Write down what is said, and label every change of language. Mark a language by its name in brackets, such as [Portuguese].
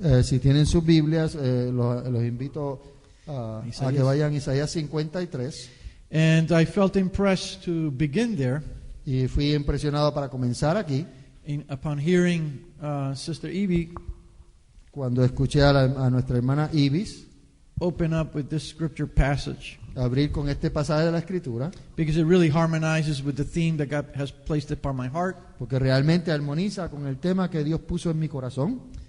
[Spanish] Si tienen sus Biblias, los invito a que vayan a Isaías 53. [English] And I felt impressed to begin there. [Spanish] Y fui impresionado para comenzar aquí. [English] Upon hearing Sister Evie [Spanish] cuando escuché a nuestra hermana Ibis [English] open up with this scripture passage, [Spanish] abrir con este pasaje de la Escritura, [English] because it really harmonizes with the theme that God has placed upon my heart, [Spanish] porque realmente armoniza con el tema que Dios puso en mi corazón,